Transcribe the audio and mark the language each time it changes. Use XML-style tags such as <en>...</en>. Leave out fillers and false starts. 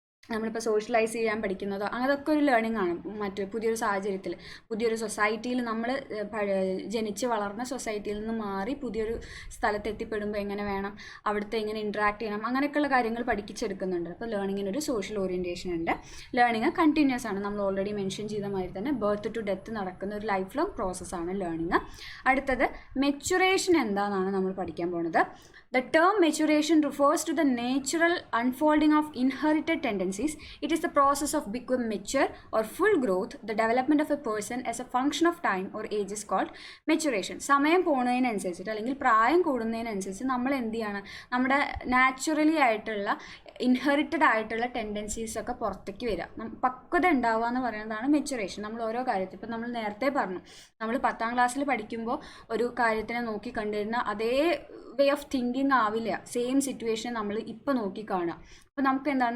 <ml>നമ്മളിപ്പോൾ സോഷ്യലൈസ് ചെയ്യാൻ പഠിക്കുന്നതോ അതൊക്കെ ഒരു ലേണിംഗ് ആണ്. പുതിയൊരു സാഹചര്യത്തിൽ, പുതിയൊരു സൊസൈറ്റിയിൽ, നമ്മൾ ജനിച്ച് വളർന്ന സൊസൈറ്റിയിൽ നിന്ന് മാറി പുതിയൊരു സ്ഥലത്ത് എത്തിപ്പെടുമ്പോൾ എങ്ങനെ വേണം, അവിടുത്തെ എങ്ങനെ ഇൻട്രാക്ട് ചെയ്യണം, അങ്ങനെയൊക്കെയുള്ള കാര്യങ്ങൾ പഠിപ്പിച്ചെടുക്കുന്നുണ്ട്. അപ്പോൾ ലേണിങ്ങിനൊരു സോഷ്യൽ ഓറിയൻറ്റേഷൻ ഉണ്ട്. ലേണിംഗ് കണ്ടിന്യൂസ് ആണ്. നമ്മൾ ഓൾറെഡി മെൻഷൻ ചെയ്ത മാതിരി തന്നെ ബർത്ത് ടു ഡെത്ത് നടക്കുന്ന ഒരു ലൈഫ് ലോങ് പ്രോസസ്സാണ് ലേണിംഗ്. അടുത്തത് മെച്ചുറേഷൻ എന്താണെന്നാണ് നമ്മൾ പഠിക്കാൻ പോകുന്നത്.</ml> <en>The term maturation refers to the natural unfolding of inherited tendencies. It is the process of becoming mature or full growth. The development of a person as a function of time or age is called maturation.</en> <ml>സമയം പോകുന്നതിനനുസരിച്ചിട്ട് അല്ലെങ്കിൽ പ്രായം കൂടുന്നതിനനുസരിച്ച് നമ്മൾ എന്ത് ചെയ്യണം? നമ്മുടെ naturally ആയിട്ടുള്ള inherited ആയിട്ടുള്ള ടെൻഡൻസീസ് ഒക്കെ പുറത്തേക്ക് വരിക, പക്വത ഉണ്ടാവുക എന്ന് പറയുന്നതാണ് മെച്ചുറേഷൻ. നമ്മൾ ഓരോ കാര്യത്തിൽ, ഇപ്പം നമ്മൾ നേരത്തെ പറഞ്ഞു, നമ്മൾ 10ാം ക്ലാസ്സിൽ പഠിക്കുമ്പോൾ ഒരു കാര്യത്തിനെ നോക്കി കണ്ടിരുന്ന അതേ വേ ഓഫ് തിങ്കിങ് ആവില്ല, സെയിം സിറ്റുവേഷൻ നമ്മൾ ഇപ്പോൾ നോക്കി കാണുക. അപ്പോൾ നമുക്ക് എന്താണ്?</ml>